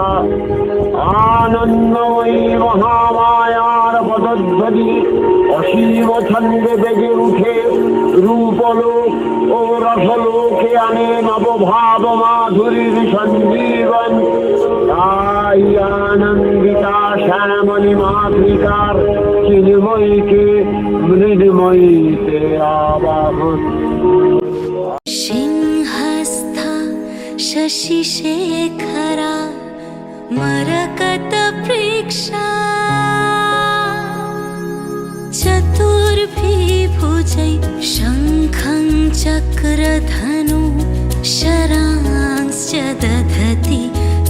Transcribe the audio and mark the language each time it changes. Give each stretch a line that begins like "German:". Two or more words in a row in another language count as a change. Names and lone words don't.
Bangla: আনন্দময়ী মহামায়ার পদধ্বনি অসীম ছন্দে বেজে উঠে রূপলোক ও রসলোকে আনে নবভাব মাধুরীর সঞ্জীবন। তাই আনন্দিতা শ্যামণী মাতৃকার চিন্ময়ীকে মৃন্ময়ীতে আবাহন।
Sanskrit: सिंहस्थ शशिशेखरा मरकतप्रेक्षा चतुर्भिर्भुजै शङ्खं चक्रधनु शरांश्च दधति